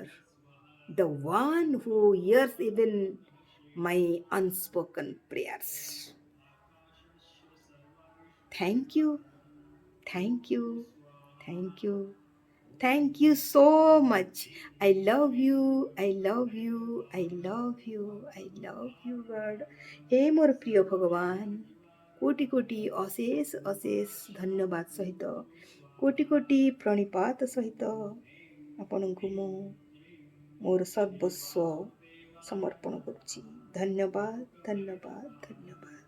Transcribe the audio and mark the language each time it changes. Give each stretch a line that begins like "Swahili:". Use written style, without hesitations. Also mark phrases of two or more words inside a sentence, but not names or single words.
English: The one who hears even my unspoken prayers. Thank you. Thank you. Thank you. Thank you so much. I love you. I love you. I love you. I love you, God.
Odia: ହେ ମୋର ପ୍ରିୟ ଭଗବାନ, କୋଟି କୋଟି ଅଶେଷ ଅଶେଷ ଧନ୍ୟବାଦ ସହିତ, କୋଟି କୋଟି ପ୍ରଣିପାତ ସହିତ आपणଙ୍କୁ ମୁଁ ମୋର ସର୍ବସ୍ୱ ସମର୍ପଣ କରୁଛି. ଧନ୍ୟବାଦ ଧନ୍ୟବାଦ ଧନ୍ୟବାଦ.